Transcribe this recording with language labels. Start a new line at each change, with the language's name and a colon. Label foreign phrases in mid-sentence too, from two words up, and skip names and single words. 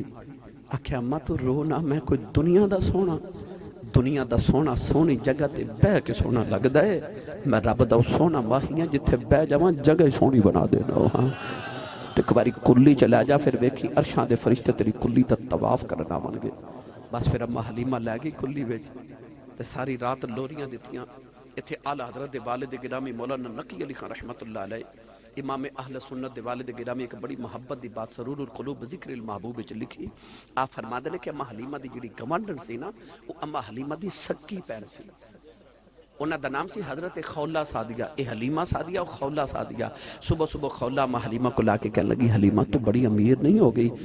Punjabi: آکھیا امّاں تُو رو نہ، میں کوئی دنیا دا سونا، دنیا دا سونا سوہنی جگہ تے بہہ کے سونا لگدا ہے، میں رب دا سونا ماہیاں جتھے بہہ جاواں جگہ سوہنی بنا دینا. ہاں ایک باری کُلّی چلا جا، فیر ویکھی عرشاں دے فرشتے تیری کُلّی دا طواف کرنا من گئے. بس فیر امّاں حلیمہ لے گئی کُلّی وچ تے ساری رات لوریاں دتیاں. اتھے اعلیٰ حضرت دے والد گرامی مولانا نقی علی خان
Arabic: رحمة الله عليه
Punjabi: امام اہلِ سنت دے والد گرامی ایک بڑی محبت دی بات سرور القلوب ذکر المحبوب وچ لکھی. آپ فرماتے نے کہ امّاں حلیمہ دی جہڑی گوانڈھن سی نا، او امّاں حلیمہ دی سکی بھین سی. انہاں دا نام سی حضرت خولہ سعدیہ.
Urdu: اے حلیمہ سعدیہ اور خولہ سعدیہ۔ صبح صبح خولہ امّاں حلیمہ کو لا کے کہنے لگی، حلیمہ تو بڑی امیر نہیں ہو گئی?